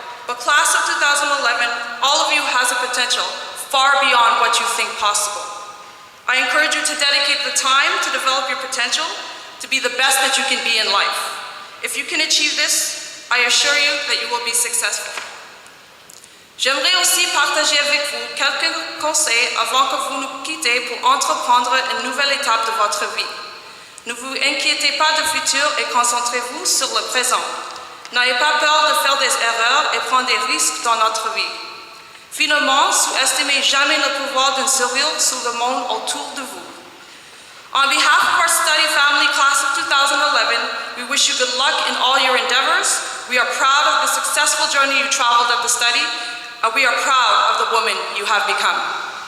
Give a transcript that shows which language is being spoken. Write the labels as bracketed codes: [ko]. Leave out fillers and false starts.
[en] But class of 2011, all of you has a potential far beyond what you think possible. I encourage you to dedicate the time to develop your potential, to be the best that you can be in life. If you can achieve this, I assure you that you will be successful. [fr] J'aimerais aussi partager avec vous quelques conseils avant que vous nous quittez pour entreprendre une nouvelle étape de votre vie. Ne vous inquiétez pas du futur et concentrez-vous sur le présent. N'ayez pas peur de faire des erreurs et prendre des risques dans notre vie. Finalement, sous-estimez jamais le pouvoir d'un sourire sur le monde autour de vous. [en] On behalf of our study family class of 2011, we wish you good luck in all your endeavors. We are proud of the successful journey you traveled at the study, and we are proud of the woman you have become.